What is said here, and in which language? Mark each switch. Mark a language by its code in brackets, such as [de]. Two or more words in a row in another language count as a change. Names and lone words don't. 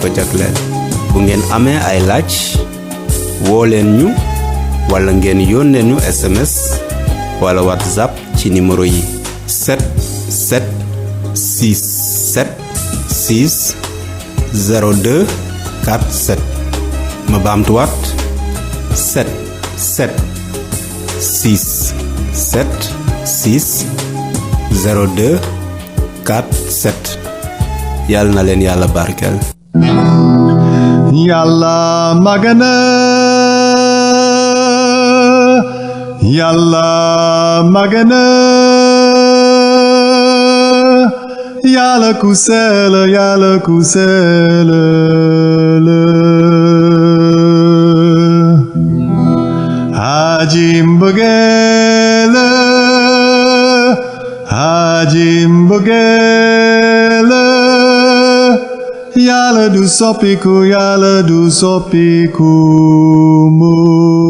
[wo] ko jagleel bu ngeen amee ay laaj woo leen ñu wala ngeen yónnee ñu SMS wala WhatsApp ci numéro yi 776760247 ma baamtuwaat 776760247 yàlla na leen yàlla barkeel Yalla magana Yalla magana Yalla kusela Aji mbëggele aji mbëggele Yalla du soppiku Yalla du soppiku mukk